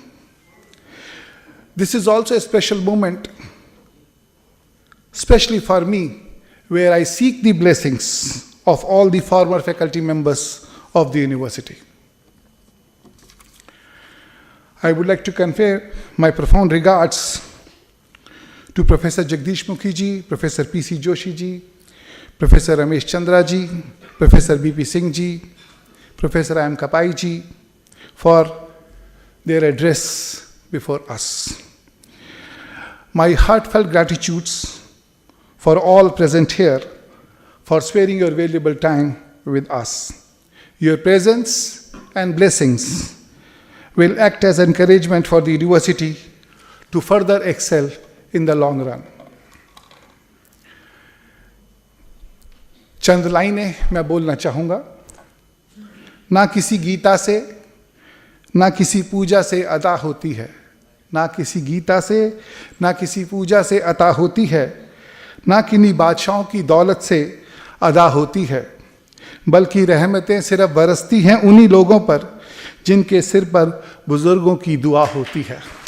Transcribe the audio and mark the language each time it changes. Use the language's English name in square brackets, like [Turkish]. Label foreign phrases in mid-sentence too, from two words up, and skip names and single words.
[English] This is also a special moment, especially for me, where I seek the blessings of all the former faculty members of the university. I would like to convey my profound regards to Professor Jagdish Mukhi ji, Professor P.C. Joshi ji, Professor Ramesh Chandra ji, Professor B.P. Singh ji, Professor I.M. Kapai ji, for their address before us. My heartfelt gratitudes for all present here for sparing your valuable time with us. Your presence and blessings will act as encouragement for the university to further excel in the long run. [Hindi] चंद लाइनें मैं बोलना चाहूँगा। ना किसी गीता से, ना किसी पूजा से अदा होती है, ना किसी गीता से, ना किसी पूजा से अता होती है, ना किन्हीं बादशाहों की दौलत से अदा होती है, बल्कि रहमतें सिर्फ बरसती हैं उन्हीं लोगों पर जिनके सिर पर बुजुर्गों की दुआ होती है।